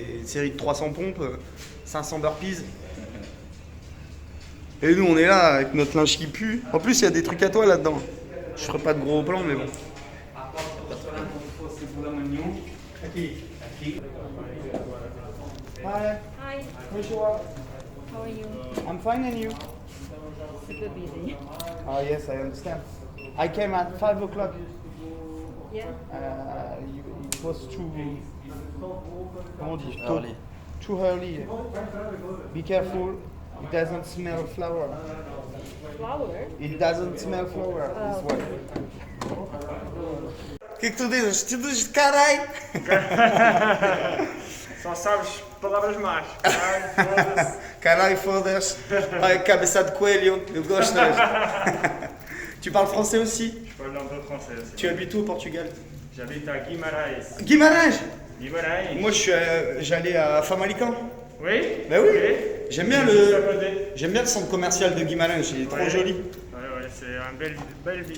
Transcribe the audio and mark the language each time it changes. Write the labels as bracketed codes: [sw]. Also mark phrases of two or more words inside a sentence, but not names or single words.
[fr] Il fait une série de 300 pompes, 500 burpees. Et nous, on est là avec notre linge qui pue. En plus, il y a des trucs à toi là-dedans. Je ferai pas de gros plans, mais bon. [en] Hi. Hi, [fr] Bonjour. [en] how are you? I'm fine and you? Super busy. Oh yes, I understand. I came at 5 o'clock. Yeah? It was too... [fr] Comment on dit? [en] Early. Too early. Be careful. It doesn't smell flower. Flower? It doesn't smell flower. This way. [pt] O que tu dizes? Tu dizes caralho! Só sabes palavras más. Caralho, foda-se. Ai, cabeça de coelho. Eu gosto deste. [fr] Tu parles français aussi? Je parle un peu français aussi. Tu habites où au Portugal? J'habite à Guimarães. Guimarães! Guimarães? Moi, j'allais à Famalicão. Oui? Ben oui. Oui. J'aime bien Juste à le... côté. J'aime bien le centre commercial de Guimarães, il est trop Ouais. joli. Ouais, c'est une belle ville.